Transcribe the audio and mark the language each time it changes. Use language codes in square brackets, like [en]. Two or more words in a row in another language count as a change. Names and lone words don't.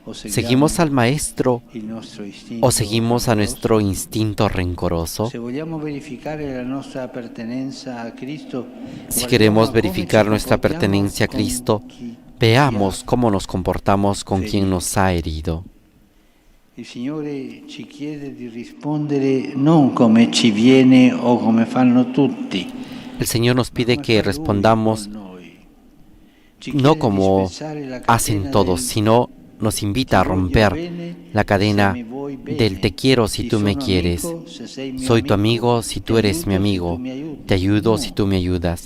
[es] ¿Seguimos al Maestro o seguimos a nuestro instinto rencoroso? Si queremos verificar nuestra pertenencia a Cristo, veamos cómo nos comportamos con quien nos ha herido. [it] Il Signore ci chiede di rispondere non come ci viene o come fanno tutti. [es] El Señor nos pide que respondamos no como hacen todos, sino nos invita a romper la cadena del te quiero si tú me quieres, soy tu amigo si tú eres mi amigo, te ayudo si tú me ayudas.